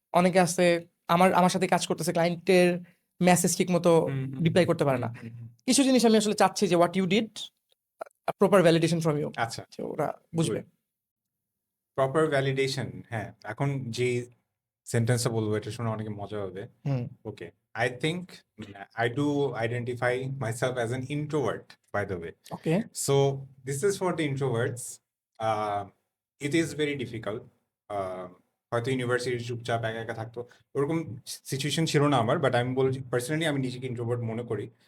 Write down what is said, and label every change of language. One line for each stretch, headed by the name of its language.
Bangla: অনেকে আছে আমার সাথে কাজ করতেছে, ক্লায়েন্টের মেসেজ ঠিক মতো হুম, হুম, রিপ্লাই করতে পারে হুম, না। হুম, হুম। কিছু জিনিস আমি আসলে চাচ্ছি যে
English: what you did, proper validation from you, আচ্ছা,
Bangla: যে ওরা বুঝবে। প্রপার ভ্যালিডেশন, হ্যাঁ, এখন যে সেন্টেন্সটা বলবো এটা শুনে অনেকে মজা হবে। হুম,
English: Okay, I think I do identify myself as an introvert, by the way. Okay, So this is for the introverts. Uh, it is very difficult.
Bangla: হয়তো ইউনিভার্সিটি চুপচাপ একা একা থাকতো, ওরকম সিচুয়েশন ছিল না আমার, বাট আমি বলছি পার্সোনালি আমি নিজেকে ইন্ট্রোভার্ট মনে করি।